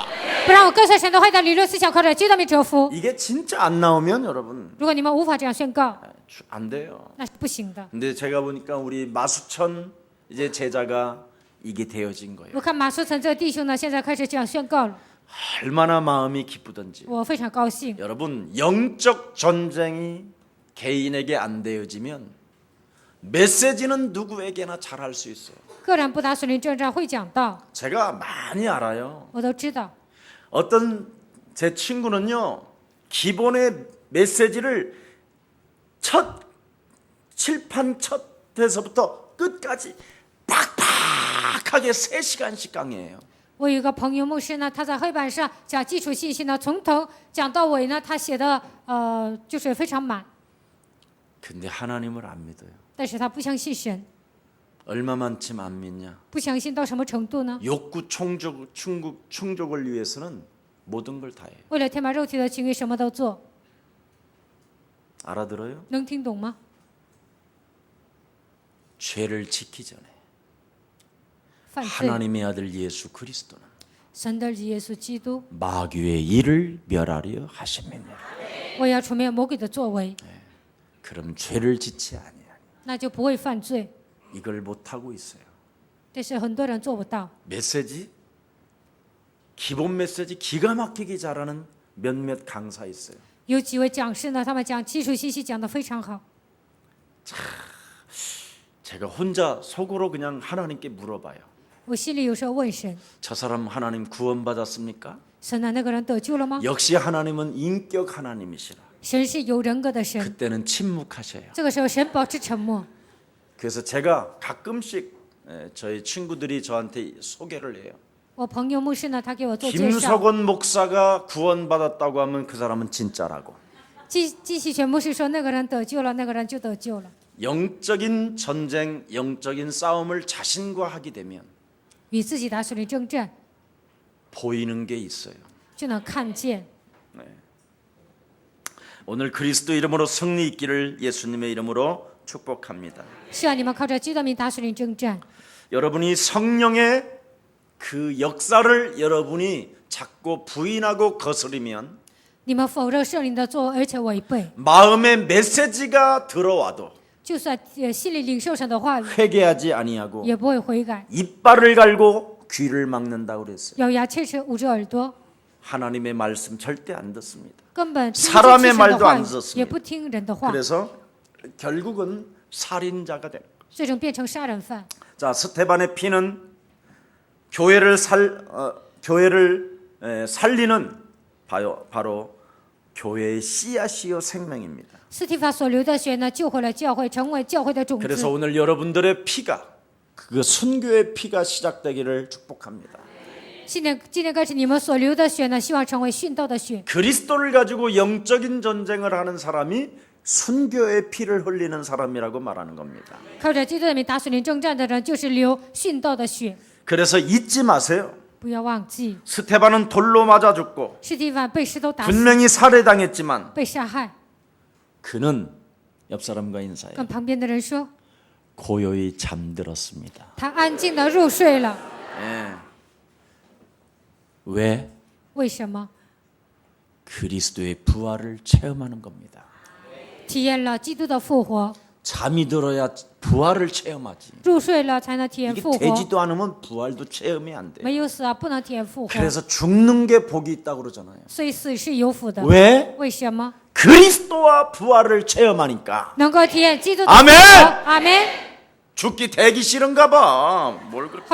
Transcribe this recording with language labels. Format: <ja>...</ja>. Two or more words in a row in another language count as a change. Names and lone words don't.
<zh>不让我跟随神的坏的理论思想，靠着基督的名折服。</zh> <ko>이게 진짜 안 나오면 여러분</ko> <zh>如果你们无法这样宣告，</zh> <ko>안 돼요.</ko> <zh>那是不行的。</zh> <ko>근데 제가 보니까 우리 마수천 이제 제자가 이게 되어진 거예요.</ko> <zh>我看马书成这个弟兄呢，现在开始这样宣告了，</zh> <ko>얼마나 마음이 기쁘던지.</ko> <zh>我非常高兴。</zh> <ko>여러분 영적 전쟁이 개인에게 안 되어지면 메시지는 누구에게나 잘할 수 있어요.</ko> <zh>个人不打属灵征战会讲道，</zh> <ko>제가 많이 알아요.</ko> <zh>我都知道。</zh> <ko>어떤 제 친구는요 기본의 메시지를 첫 칠판 첫 데서부터 끝까지 팍팍하게 3시간씩 강의해요.</ko> <zh>我有一个朋友牧师呢，他在黑板上讲基础信息呢，从头讲到尾呢，他写的就是非常满，</zh> <ko>근데 하나님을 안 믿어요.</ko> <zh>但是他不相信神，</zh> <ko>얼마만큼 안 믿냐?</ko> <zh>不相信到什么程度呢？</zh> <ko>욕구 충족을 위해서는 모든 걸 다 해요.</ko> <zh>为了填满肉体的情欲，什么都做，</zh> <ko>알아들어요?</ko> <zh>能听懂吗？</zh> <ko>죄를 지키 전에</ko> <zh>犯罪，</zh> <ko>하나님의 아들 예수 그리스도는</ko> <zh>神的耶稣基督，</zh> <ko>마귀의 일을 멸하려 하심이니라.</ko> <zh>我要除灭魔鬼的作为，</zh> <ko>그럼 죄를 짓지 아니하니</ko> <zh>那就不会犯罪。</zh> <ko>이걸 못 하고 있어요.</ko> <zh>但是很多人做不到。</zh> <ko>메시지 기본 메시지 기가 막히게 잘하는 몇몇 강사 있어요.</ko> <zh>有几位讲师呢，他们讲基础信息讲得非常好。</zh> <ko>제가 혼자 속으로 그냥 하나님께 물어봐요.</ko> <zh>我心里有时候问神，</zh> <ko>저 사람 하나님 구원받았습니까?</ko> <zh>神啊，那个人得救了吗？</zh> <ko>역시 하나님은 인격 하나님이시라.</ko> <zh>神是有人格的神，</zh> <ko>그때는 침묵하셔요.</ko> <zh>这个时候神保持沉默。</zh> <ko>그래서 제가 가끔씩 저희 친구들이 저한테 소개를 해요.</ko> <zh>我朋友牧师呢，他给我做介绍。</zh> <ko>김석원 목사가 구원받았다고 하면 그 사람은 진짜라고.</ko> <zh>季喜全牧师说，那个人得救了，那个人就得救了。</zh> <ko>영적인 전쟁, 영적인 싸움을 자신과 하게 되면</ko> <zh>与自己打属灵征战，</zh> <ko>보이는 게 있어요.</ko> <zh>就能看见。</zh> <ko>오늘 그리스도 이름으로 승리 있기를 예수님의 이름으로 축복합니다.</ko> <zh>希望你们靠着基督的名打属灵征战。</zh> <ko>여러분이 성령의 그 역사를 여러분이 자꾸 부인하고 거스르면</ko> <zh>你们否认圣灵的作为，而且违背。</zh> <ko>마음의 메시지가 들어와도</ko> <zh>就算心里领受神的话语，</zh> <ko>회개하지 아니하고</ko> <zh>也不会悔改，</zh> <ko>이빨을 갈고 귀를 막는다고 그랬어요.</ko> <zh>咬牙切齿，捂着耳朵，</zh> <ko>하나님의 말씀 절대 안 듣습니다.</ko> <zh>根本听</zh> <ko>사람의</ko> <zh>不进神的</zh> <ko>말도</ko> <zh>话</zh> <ko>안</ko> <zh>语，</zh> <ko>듣습니다.</ko> <zh>也不听人的话，</zh> <ko>그래서 결국은 살인자가 된.</ko> <zh>最终变成杀人犯。</zh> <ko>자, 스테반의 피는 교회를 살리는 바로 교회의 씨앗이요 생명입니다.</ko> <zh>斯提法所流的血呢，救回了教会，成为教会的种</zh> <ko>그래서</ko> <zh>子。</zh> <ko>오늘 여러분들의 피가 그 순교의 피가 시작되기를 축복합니다.</ko> <zh>今天开始，你们所流的血呢，希望成为殉道的血。</zh> <ko>그리스도를 가지고 영적인 전쟁을 하는 사람이 순교의 피를 흘리는 사람이라고 말하는 겁니다.</ko> <zh>靠着基督的名打属灵征战的人，就是流殉道的血。</zh> <ko>그래서 잊지 마세요.</ko> <zh>不要忘记，</zh> <ko>스테반은 돌로 맞아 죽고</ko> <zh>斯提凡被石头打死，</zh> <ko>분명히 살해당했지만</ko> <zh>被杀害。</zh> <ko>그는 옆 사람과 인사해</ko> <zh>跟旁边的人说，</zh> <ko>고요히 잠들었습니다.</ko> <zh>他安静的入睡了。</zh> <ko>예. 왜?</ko> <zh>为什么？</zh> <ko>그리스도의 부활을 체험하는 겁니다.</ko> <zh>体验了基督的复活，</zh> <ko>잠이 들어야 부활을 체험하지.</ko> <zh>入睡了才能体验</zh> <ko>이게</ko> <zh>复活。</zh> <ko>되지도 않으면 부활도 체험이 안 돼.</ko> <zh>没有死啊，不能体验复活。</zh> <ko>그래서 죽는 게 복이 있다고 그러잖아요.</ko> <zh>所以死是有福的。</zh> <ko>왜?</ko> <zh>为什么？</zh> <ko>그리스도와 부활을 체험하니까.</ko> <zh>能够体验基督的复</zh> <ko>아멘</ko> <zh>活。阿门。</zh> <ko>죽기 되기 싫은가 봐. 뭘 그렇게.</ko>